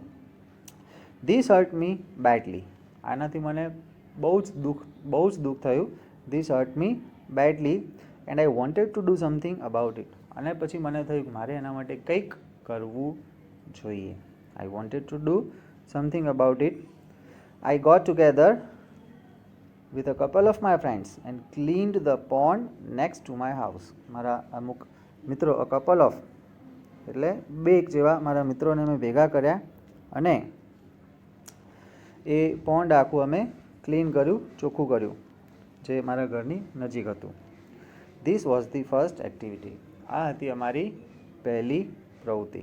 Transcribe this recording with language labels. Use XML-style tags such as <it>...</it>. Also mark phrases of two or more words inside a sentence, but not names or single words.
<en>This hurt me badly,</en> <gu>આનાથી મને બહુ જ દુઃખ થયું.</gu> <en>This hurt me badly and I wanted to do something about it.</en> <gu>અને પછી મને થયું કે મારે એના માટે કંઈક કરવું જોઈએ.</gu> <en>I wanted to do something about it. I got together with a couple of my friends and cleaned the pond next to my house.</en> <gu>મારા અમુક મિત્રો,</gu> <en>a couple of</en> <gu>એટલે બે એક જેવા મારા મિત્રોને મેં ભેગા કર્યા અને એ પોન્ડ આખું અમે ક્લીન કર્યું, ચોખ્ખું કર્યું, જે મારા ઘરની નજીક હતું.</gu> <en>This was the first activity.</en> <gu>આ હતી અમારી પહેલી પ્રવૃત્તિ.</gu>